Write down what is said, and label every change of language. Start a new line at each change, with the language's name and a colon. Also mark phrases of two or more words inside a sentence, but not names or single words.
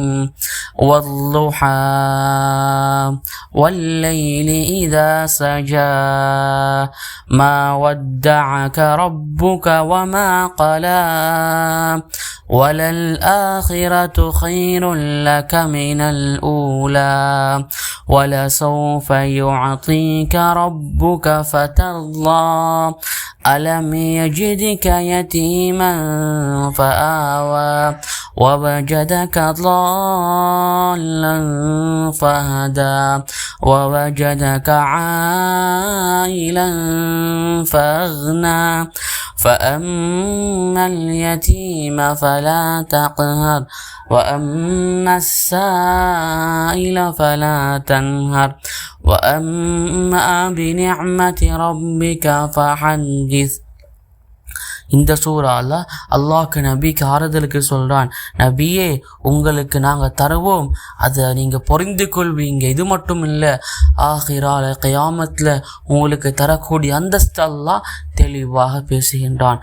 Arabic: والضحى والليل إذا سجى ما ودعك ربك وما قلى وللآخرة خير لك من الأولى ولسوف يعطيك ربك فترضى ألم يجدك يتيما فآوى ووجدك ضالا فهدى ووجدك عائلا فأغنى فأما اليتيم فلا تقهر وأما السائل فلا تنهر وأما بنعمة ربك فحدث.
Tamil: இந்த சூறால அல்லாஹ்க்கு நபிக்கு ஆறுதலுக்கு சொல்கிறான். நபியே, உங்களுக்கு நாங்கள் தருவோம், அதை நீங்கள் புரிந்து கொள்வீங்க. இது மட்டும் இல்லை, ஆகிரால கியாமத்தில் உங்களுக்கு தரக்கூடிய அந்தஸ்து அல்லாஹ் தெளிவாக பேசுகின்றான்.